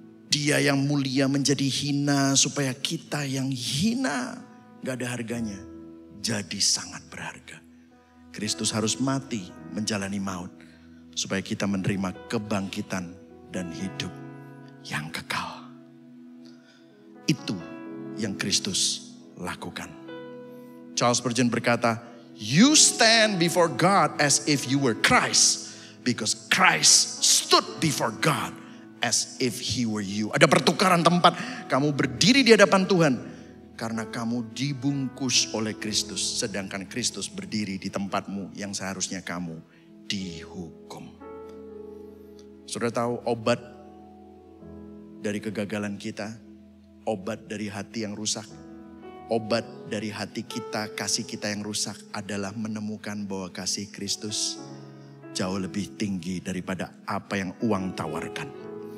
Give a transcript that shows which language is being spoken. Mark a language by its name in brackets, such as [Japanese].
[Indonesian] Dia yang mulia menjadi hina supaya kita yang hina gak ada harganya jadi sangat berharga. Kristus harus mati menjalani maut supaya kita menerima kebangkitan dan hidup yang kekal. Itu yang Kristus lakukan. [English] Charles Spurgeon [Indonesian] berkata, [English] you stand before God as if you were Christ. Because Christ stood before God as if he were you. [Indonesian] Ada pertukaran tempat. Kamu berdiri di hadapan Tuhan. Karena kamu dibungkus oleh Kristus. Sedangkan Kristus berdiri di tempatmu yang seharusnya kamu dihukum. Saudara tahu obat dari kegagalan kita. Obat dari hati yang rusak. Obat dari hati kita, kasih kita yang rusak adalah menemukan bahwa kasih Kristus jauh lebih tinggi daripada apa yang uang tawarkan.